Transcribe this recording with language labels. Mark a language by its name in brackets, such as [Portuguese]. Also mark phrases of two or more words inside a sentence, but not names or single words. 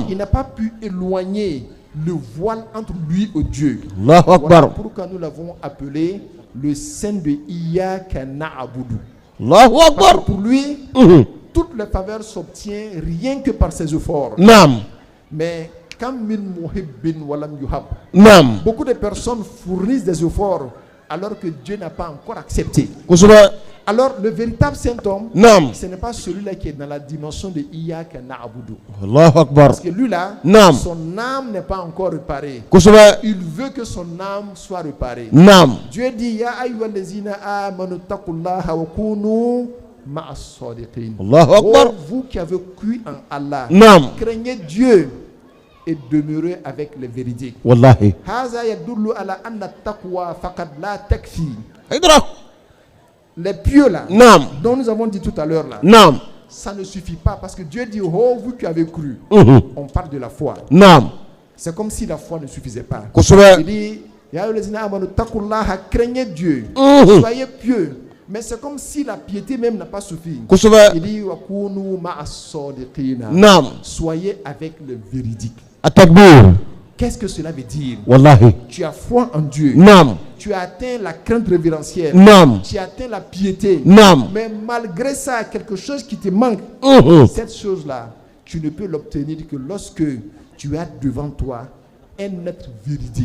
[French] Il n'a pas pu éloigner le voile entre lui et Dieu. Allahu Voilà Akbar. pourquoi nous l'avons appelé le saint de [Arabic] إياك نعبد. [French] Allahu Parce que Akbar. pour lui, Mhm. toutes les faveurs s'obtiennent rien que par ses efforts. Naam. Mais quand [Arabic] من محب ولم يحب, [French] Naam. beaucoup de personnes fournissent des efforts alors que Dieu n'a pas encore accepté. Kusube. Alors, le véritable saint homme, Naam. ce n'est pas celui-là qui est dans la dimension de [Arabic] إياك نعبد. الله أكبر. [French] Parce que lui-là, Naam. son âme n'est pas encore réparée. Kosɛbɛ. Il veut que son âme soit réparée. Naam. Dieu dit, [Arabic] يا أيها الذين آمنوا اتقوا الله وكونوا مع الصادقين. الله أكبر. [French] Oh, vous qui avez cru en Allah, Naam. craignez Dieu et demeurez avec les véridiques. Wallahi. [Arabic] هذا يدل على أن التقوى فقط لا تكفي. [French] Haydara. Les pieux là, Naam. dont nous avons dit tout à l'heure là, Naam. ça ne suffit pas parce que Dieu dit, oh, vous qui avez cru. On parle de la foi. Naam. C'est comme si la foi ne suffisait pas. Il Kosɛbɛ. dit, [Arabic] يا أيها الذين آمنوا اتقوا الله, [French] craignez Dieu, soyez pieux. Mais c'est comme si la piété même n'a pas suffi. Kosɛbɛ. Il dit, [Arabic] وكونوا مع الصادقين. [French] Naam. Soyez avec le véridique. At-takbir. Qu'est-ce que cela veut dire? Wallahi. Tu as foi en Dieu. Naam. Tu as atteint la crainte révérentielle. Naam. Tu as atteint la piété. Naam. Mais malgré ça, quelque chose qui te manque, cette chose-là, tu ne peux l'obtenir que lorsque tu as devant toi un être véridique.